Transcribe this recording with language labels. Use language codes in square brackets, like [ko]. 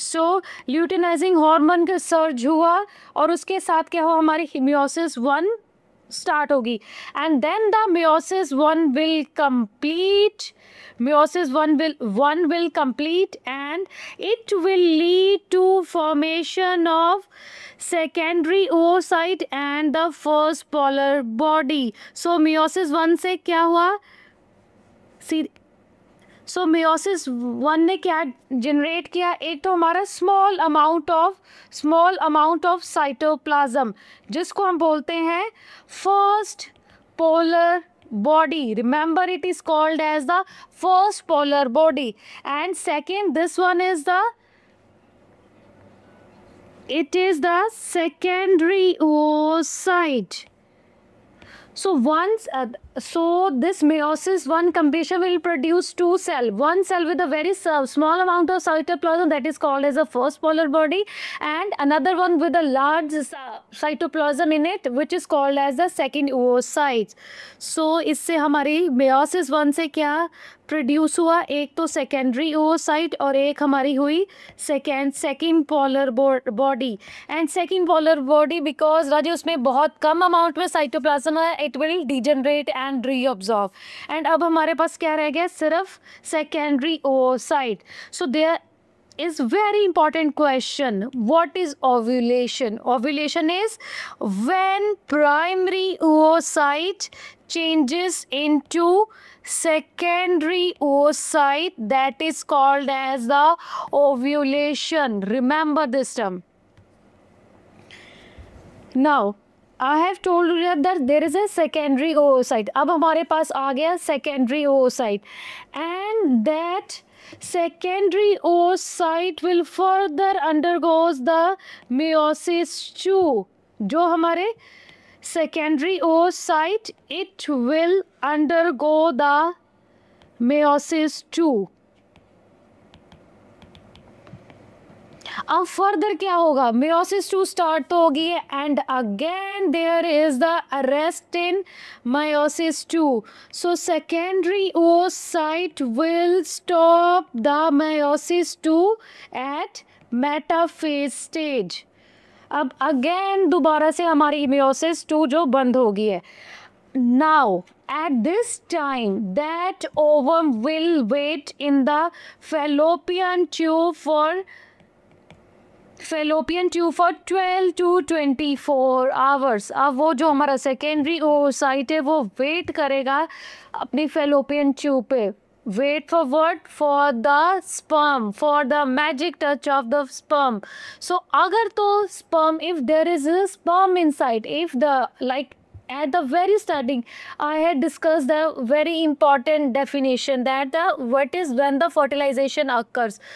[hi] सो luteinizing hormone का surge हुआ और उसके साथ क्या हुआ, हमारी मियोसिस 1 स्टार्ट होगी. [en] And then the meiosis 1 will complete. Meiosis 1 will complete, and it will lead to formation of secondary oocyte and the first polar body. [hi] So meiosis 1 से क्या हुआ, सो meiosis 1 ने क्या जनरेट किया, एक तो हमारा [en] small amount of cytoplasm, [hi] जिसको हम बोलते हैं first polar body. [en] Remember, it is called as the first polar body. And second, this one is it is the secondary oocyte. So once this meiosis 1 completion will produce 2 cells. One cell with a very small amount of cytoplasm, that is called as a first polar body, and another one with a large cytoplasm in it, which is called as the second oocyte. [hi] So इससे हमारी meiosis 1 से क्या produce हुआ, एक तो secondary oocyte और एक हमारी हुई second polar body. [en] and second polar body because [hi] राजे उसमें बहुत कम अमाउंट में साइटोप्लाज्म है, [en] It will degenerate and reabsorb. [hi] And अब हमारे पास क्या रह गया, सिर्फ secondary oocyte. So there [en] is very important question. What is ovulation? Ovulation is when primary oocyte changes into secondary oocyte, that is called as the ovulation. Remember this term. Now I have told you that there is a secondary oocyte. [hi] अब हमारे पास आ गया [en] secondary oocyte, and that secondary oocyte will further undergoes the meiosis II. [hi] जो हमारे [en] secondary oocyte, it will undergo the meiosis II. [hi] अब further क्या होगा? [en] meiosis II [hi] start तो होगी [en] And again there is the arrest in meiosis II. So secondary oocyte will stop the meiosis II at metaphase stage. [hi] अब again दोबारा से हमारी meiosis II जो बंद होगी है. [en] Now at this time that ovum will wait in the fallopian tube for 12 to 24 hours. [hi] अब वो जो हमारा सेकेंडरी oocyte है वो वेट करेगा अपनी fallopian tube पे. [en] Wait for what? For the sperm, for the magic touch of the sperm. So [hi] अगर तो [en] sperm, if there is a sperm inside, if the like at the very starting I had discussed the very important definition that what is when the fertilization occurs.